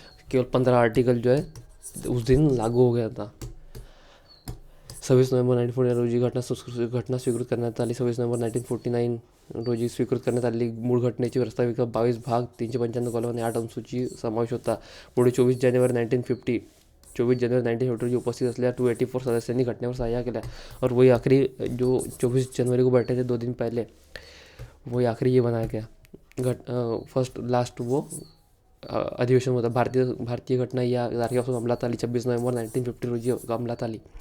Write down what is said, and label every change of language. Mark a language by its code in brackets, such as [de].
[hi] केवल 15 आर्टिकल जो है उस दिन लागू हो गया था। [mr] 26 नोव्हेंबर 1949 रोजी घटना स्वीकृत करण्यात आली। 26 नोव्हेंबर 1949 रोजी स्वीकृत करण्यात आलेली मूळ घटनेची प्रस्ताविका 22 भाग 355 कलम आणि 8 अनुसूची समावेश होता। पुढे 24 जानेवारी 1950 रोजी उपस्थित असलेल्या 284 सदस्यांनी घटनेवर सह्या केल्या। [hi] और वही आखिरी जो 24 जनवरी को बैठे थे 2 दिन पहले, वही आखिरी ये बनाया गया फर्स्ट लास्ट वो अधिवेशन होता। [mr] भारतीय घटना या तारखेपासून अंमलात आली। 26 नोव्हेंबर 1950 रोजी अंमलात आली।